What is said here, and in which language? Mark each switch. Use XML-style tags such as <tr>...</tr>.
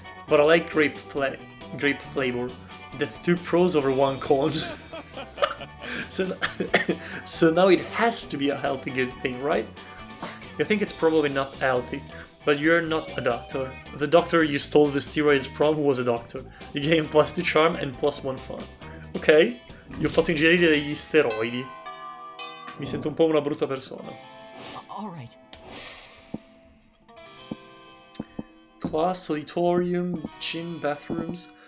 <en>But I like grape flavor. That's 2 pros over 1 con. So now it has to be a healthy good thing, right? You think it's probably not healthy, but you're not a doctor. The doctor you stole the steroids from was a doctor. You gain +2 charm and +1 fun.</en> <it>Ok, gli ho fatto ingerire degli steroidi. Mi sento un po' una brutta persona.</it> <en>Alright. Class, auditorium, gym, bathrooms.</en>